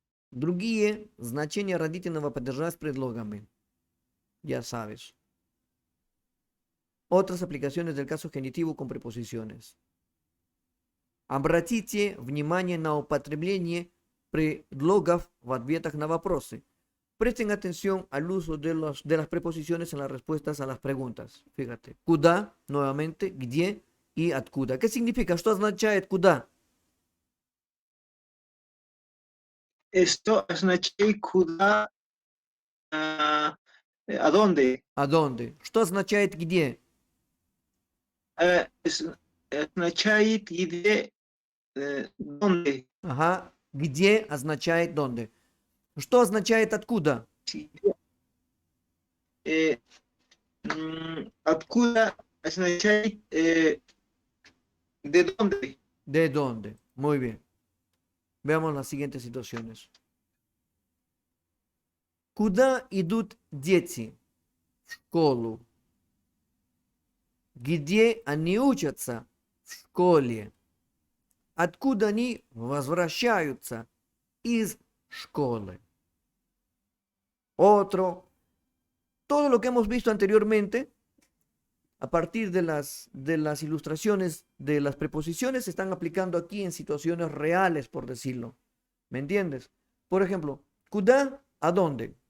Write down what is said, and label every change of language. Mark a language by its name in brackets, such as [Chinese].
[Russian] Другие значения родительного падежа с предлогами. [Spanish] Ya sabes. Otras aplicaciones del caso genitivo con preposiciones. [Russian] Обратите внимание на употребление предлогов в ответах на вопросы. [Spanish] Presten atención al uso de las preposiciones en las respuestas a las preguntas. Fíjate, куда, nuevamente, где y откуда. ¿Qué significa? [Russian] Что означает куда? [Spanish] Esto [Russian] означает [Spanish] куда, ¿a dónde? ¿A dónde? [Russian] Что означает где? Означает где, dónde. Ага, где означает дónde. Что означает откуда? [Spanish] Sí, eh, [Russian] откуда означает [Spanish] de dónde. ¿De dónde? Muy bien. Veamos las siguientes situaciones. [Russian] Куда идут дети? В школу. Где они учатся? В школе. Откуда они возвращаются? Из школы. [Spanish] Otro. Todo lo que hemos visto anteriormente, a partir de las ilustraciones de las preposiciones, se están aplicando aquí en situaciones reales, por decirlo. ¿Me entiendes? Por ejemplo, куда, ¿a dónde?